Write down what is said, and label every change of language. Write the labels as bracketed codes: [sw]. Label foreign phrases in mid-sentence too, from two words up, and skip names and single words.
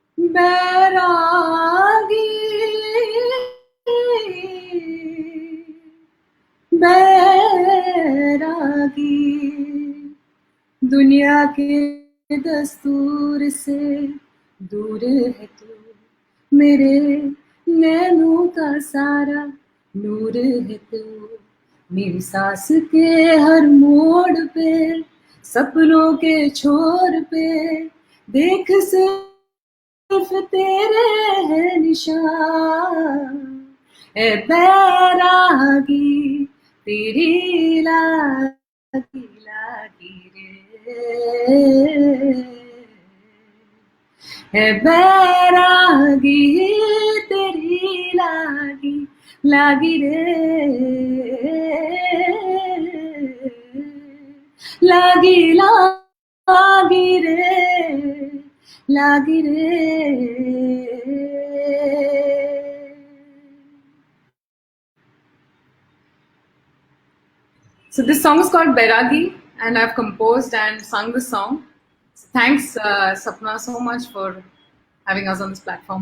[hi] बैरागी बैरागी दुनिया के दस्तूर से दूर है तू, मेरे नैनों का सारा नूर है तू, मेरी सांस के हर मोड़ पे, सपनों के छोर पे, देख सिर्फ तेरे है निशान, ए बैरागी तेरी लागी लागी है बैरागी तेरी लागी लागी रे, लागी लागी रे, लागी रे. [en] So this song is called Bairagi, and I've composed and sung this song. So thanks, Sapna, so much for having us on this platform.